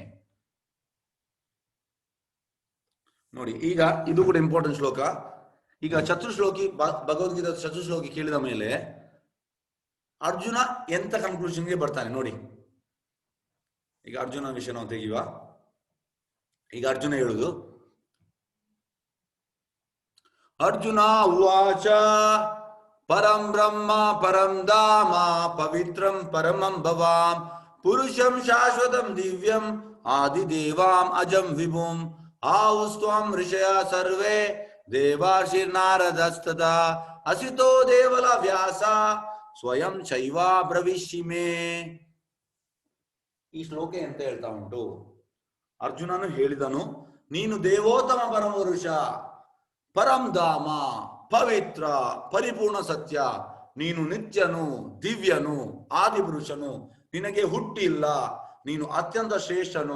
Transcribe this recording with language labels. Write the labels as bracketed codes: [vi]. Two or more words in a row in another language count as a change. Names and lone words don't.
[kn] ನೋಡಿ, ಈಗ ಇದು ಕೂಡ ಇಂಪಾರ್ಟೆಂಟ್ ಶ್ಲೋಕ. ಈಗ ಚತುರ್ಶ್ಲೋಕಿ ಭಗವದ್ಗೀತಾ ಚತುರ್ಶ್ಲೋಕಿ ಕೇಳಿದ ಮೇಲೆ ಅರ್ಜುನ ಎಂತ ಕನ್ಕ್ಲೂಷನ್ಗೆ ಬರ್ತಾನೆ ನೋಡಿ. ಈಗ ಅರ್ಜುನ ವಿಷಯ ನಾವು ತೆಗೆಯುವ. ಈಗ ಅರ್ಜುನ ಹೇಳುದು, [sa] ಅರ್ಜುನ ಉವಾಚ ಪರಂ ಬ್ರಹ್ಮ ಪರಂ ಧಾಮ ಪವಿತ್ರಂ ಪರಮಂ ಭವಾಂ ಪುರುಷಂ ಶಾಶ್ವತಂ ದಿವ್ಯಂ ಆದಿದೇವಾಂ ಅಜಂ ವಿಭುಂ ಆಹುಸ್ತ್ವಂ ಋಷಯ ಸರ್ವೇ ದೇವಾರ್ಷಿರ್ನಾರದಸ್ತದಾ ಅಸಿತೋ ದೇವಲ ವ್ಯಾಸ ಸ್ವಯಂ ಚೈವಾ ಬ್ರವಿಷ್ಯಿಮೇ. [kn] ಈ ಶ್ಲೋಕ ಎಂತ ಹೇಳ್ತಾ ಉಂಟು? ಅರ್ಜುನನು ಹೇಳಿದನು, ನೀನು ದೇವೋತ್ತಮ ಪರಮಪುರುಷ, [sa] ಪರಂ ಧಾಮ, [kn] ಪವಿತ್ರ, ಪರಿಪೂರ್ಣ ಸತ್ಯ, ನೀನು ನಿತ್ಯನು, ದಿವ್ಯನು, ಆದಿಪುರುಷನು, ನಿನಗೆ ಹುಟ್ಟಿಲ್ಲ, ನೀನು ಅತ್ಯಂತ ಶ್ರೇಷ್ಠನು.